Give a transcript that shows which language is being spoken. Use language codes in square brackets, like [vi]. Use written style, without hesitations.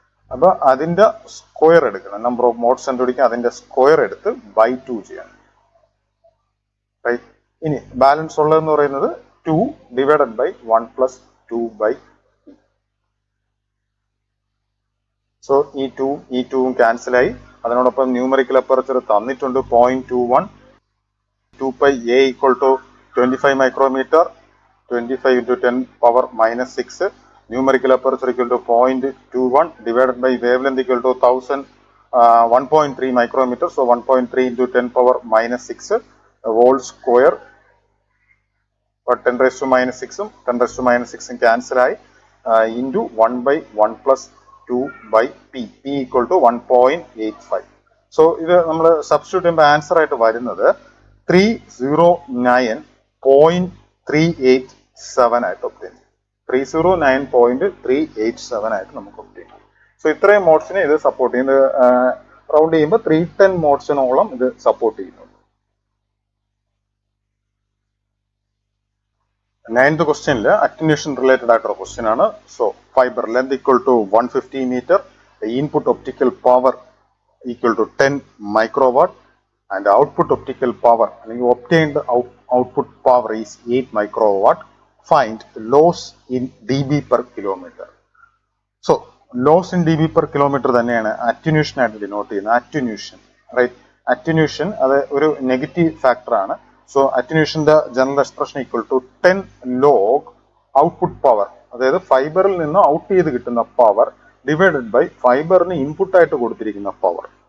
[ml] അപ്പൊ അതിന്റെ സ്ക്വയർ എടുക്കണം. നമ്പർ ഓഫ് മോഡ്സ് കണ്ടുപിടിക്കുക, അതിന്റെ സ്ക്വയർ എടുത്ത് ബൈ 2 ചെയ്യണം. റൈറ്റ്. ഇനി ബാലൻസ് ഉള്ളതെന്ന് പറയുന്നത് 2 divided by 1 plus 2 by. So ഈ 2 ക്യാൻസൽ ആയി. അതിനോടൊപ്പം ന്യൂമറിക്കൽ അപ്പർച്ചർ തന്നിട്ടുണ്ട് 0.21. [en] 2π a equal to 25 micrometer, 25 into 10 power minus 6. Numerical aperture equal to 0.21 divided by wavelength equal to 1.3 micrometer. So 1.3 into 10 power minus 6 whole square. But 10 raised to minus 6 10 raised to minus 6 cancel into 1 by 1 plus 2 by p. P equal to 1.85. [ml] So ഇത് നമ്മൾ substitute ചെയ്യുമ്പോൾ answer ആയിട്ട് വരുന്നത് 309.387 ആയിട്ട് obtain. 309.387 ആയിട്ട് നമുക്ക് obtain. So ഇത്രയും മോഡ്സിനെ ഇത് സപ്പോർട്ട് ചെയ്യുന്നത്. റൗണ്ട് ചെയ്യുമ്പോൾ 310 മോഡ്സിനോളം ഇത് സപ്പോർട്ട് ചെയ്യുന്നുണ്ട്. 9th ക്വസ്റ്റ്യനിൽ അറ്റന്യൂഷൻ റിലേറ്റഡ് ആയിട്ടുള്ള ക്വസ്റ്റ്യൻ ആണ്. So fibre length equal to 150 metre, input optical power equal to 10 microwatt [en] and output optical power [ml] അല്ലെങ്കിൽ [en] obtained output power is 8 microwatt. Find loss in dB per kilometer. So loss in dB per kilometer [ml] തന്നെയാണ് അറ്റന്യൂഷൻ ആയിട്ട് denote ചെയ്യുന്നത്. അറ്റന്യൂഷൻ, right. അറ്റന്യൂഷൻ അത് ഒരു negative factor ആണ്. So അറ്റന്യൂഷന്റെ general expression equal to 10 log output power, അതായത് ഫൈബറിൽ നിന്ന് out ചെയ്ത് കിട്ടുന്ന പവർ ഡിവൈഡഡ് ബൈ ഫൈബറിന് ഇൻപുട്ട് ആയിട്ട് കൊടുത്തിരിക്കുന്ന പവർ.